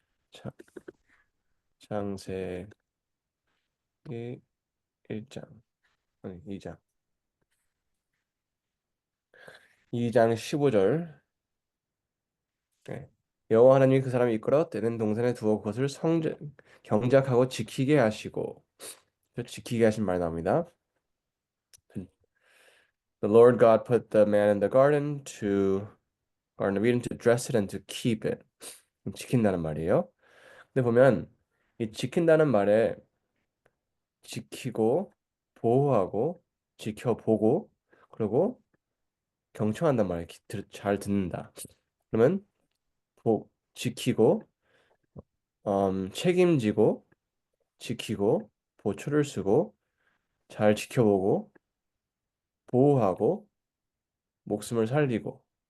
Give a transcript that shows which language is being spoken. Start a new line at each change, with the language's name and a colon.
Korean: 차, 창세기 1장 아니 2장 15절. 네. 여호와 하나님이 그 사람을 이끌어 때는 동산에 두어 그것을 경작하고 지키게 하시고 지키게 하신 말 나옵니다.
English: The Lord God put the man in the Garden of Eden to dress it and to keep it.
Korean: 지킨다는 말이에요. 근데 보면 이 지킨다는 말에 지키고 보호하고 지켜보고 그리고 경청한단 말이에요. 잘 듣는다. 그러면 지키고 책임지고 지키고 보초를 쓰고 잘 지켜보고 보호하고 목숨을 살리고